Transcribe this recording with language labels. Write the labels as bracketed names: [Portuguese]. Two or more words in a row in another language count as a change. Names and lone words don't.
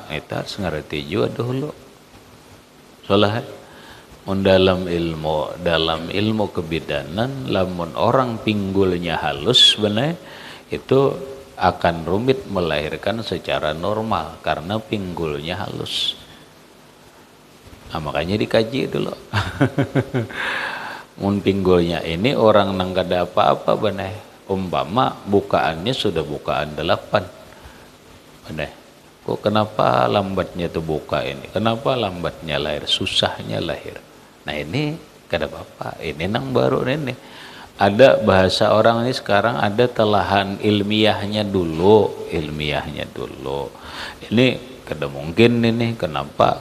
[Banjar] Itu harus ngerti juga dulu. Soalnya dalam ilmu kebidanan lamun orang pinggulnya halus benar itu akan rumit melahirkan secara normal karena pinggulnya halus. Nah, makanya dikaji dulu. Mun pinggulnya ini orang nang kada apa-apa benar. Umpama bukaannya sudah bukaan 8. Benar. Kok kenapa lambatnya tuh buka ini? Kenapa lambatnya lahir? Susahnya lahir. Nah ini kada apa-apa. Ini nang baru ini. Ada bahasa orang ini sekarang ada telahan ilmiahnya dulu. Ini kada mungkin ini. Kenapa?